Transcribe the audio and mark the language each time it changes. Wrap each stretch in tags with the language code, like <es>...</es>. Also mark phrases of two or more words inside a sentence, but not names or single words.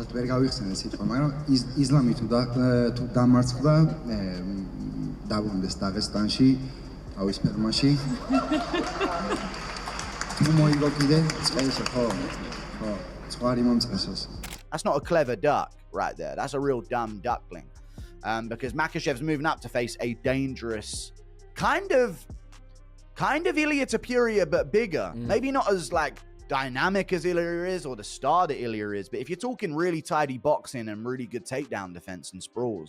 <ka>ვერ გავიხსენე სიტყვა, მაგრამ ისლამი თუ დამარცხდა, დაბრუნდეს დაღესტანში, თავის ფერმაში. თუ მოიგო კიდე, წესო, ხო, ცხვარი მომწესოს.</ka> <en>That's not a clever duck right there. That's a real dumb duckling. Because Makhachev's moving up to face a dangerous kind of Ilia Topuria, but bigger. Maybe not as like dynamic as Ilia is or the star that Ilia is, but if you're talking really tidy boxing and really good takedown defense and sprawls.</en>